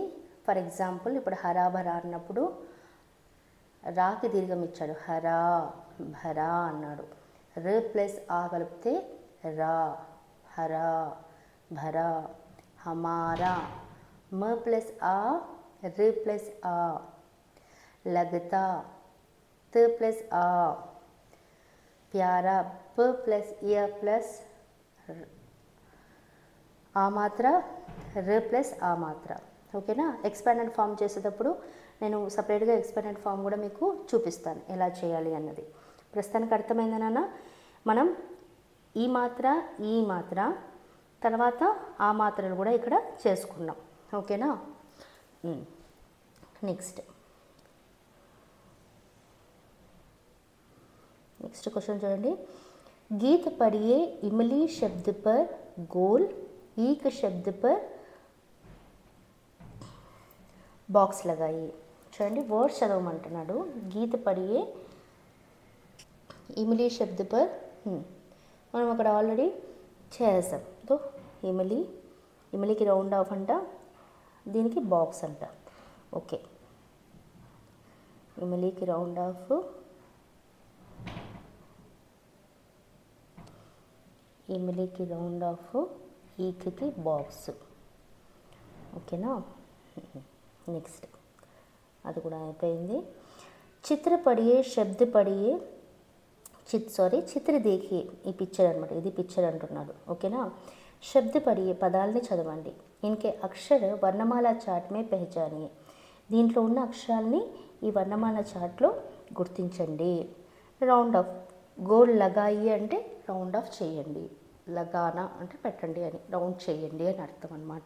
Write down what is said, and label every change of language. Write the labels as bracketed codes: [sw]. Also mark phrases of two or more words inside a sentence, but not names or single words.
[en] for example [te] ఇప్పుడు హరాభరా అన్నప్పుడు రాకి దీర్ఘం ఇచ్చాడు, [hi] हरा भरा [te] అన్నాడు. ర ప్లస్ ఆ కలిపితే రా, [hi] हरा भरा. [te] హమారా, మ ప్లస్ ఆ, ర ప్లస్ ఆ. [hi] लगता, त प्लस आ. प्यारा, प प्लस य प्लस [te] ఆ మాత్ర, ర ప్లస్ ఆ మాత్ర. ఓకేనా, [en] expanded form [te] చేసేటప్పుడు నేను సపరేట్గా [en] expanded form [te] కూడా మీకు చూపిస్తాను ఎలా చేయాలి అన్నది. ప్రస్తుతానికి అర్థమైందా నాన్న? మనం ఈ మాత్ర, ఈ మాత్ర, తర్వాత ఆ మాత్రలు కూడా ఇక్కడ చేసుకున్నాం. ఓకేనా. [en] next question [te] చూడండి. [hi] गीत पढ़िए इमली शब्द पर गोल, ईक शब्द पर बॉक्स लगाइए. [te] చూడండి వర్డ్ చదవమంటున్నాడు. [hi] गीत पढ़िए इमली शब्द पर, [te] మనం అక్కడ ఆల్రెడీ చేసాం. తో ఇమిలీ, ఇమిలీకి [en] round off [te] అంట, దీనికి బాక్స్ అంట. ఓకే, ఇమిలీకి [en] round off, [te] ఇమిలీకి [en] round off, [te] ఈకి బాక్స్. ఓకేనా. నెక్స్ట్ అది కూడా అయిపోయింది. [hi] चित्र पढ़िए शब्द पढ़िए, चित्र देखिए, [te] ఈ పిక్చర్ అనమాట, ఇది పిక్చర్ అంటున్నాడు. ఓకేనా. [hi] शब्द पढ़िए [te] పదాలని చదవండి. [hi] इनके अक्षर वर्णमाला चार्ट में पहचानिए, [te] దీంట్లో ఉన్న అక్షరాలని ఈ వర్ణమాల చాట్లో గుర్తించండి. [en] round off, [hi] गोल लगाइए [te] అంటే [en] round off [te] చేయండి, లగానా అంటే పెట్టండి అని, రౌండ్ చేయండి అని అర్థం అనమాట.